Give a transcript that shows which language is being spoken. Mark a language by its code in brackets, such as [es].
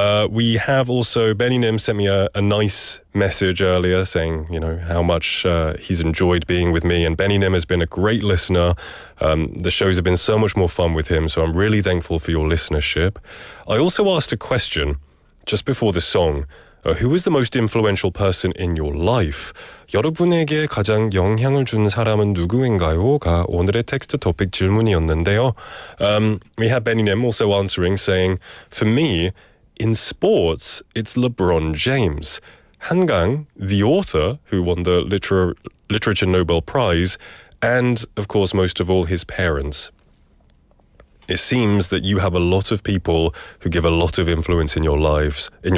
[en] We have also, Benny Nim sent me a nice message earlier saying, how much he's enjoyed being with me. And Benny Nim has been a great listener. The shows have been so much more fun with him. So I'm really thankful for your listenership. I also asked a question just before the song. Who is the most influential person in your life? [ko] 여러분에게 가장 영향을 준 사람은 누구인가요?가 오늘의 텍스트 토픽 질문이었는데요. [en] We had Benny Nim also answering, saying, for me, in sports, it's LeBron James. 한강, the author who won the Literature Nobel Prize, and, of course, most of all, his parents. It seems that you have a lot of people who give a lot of influence in your life.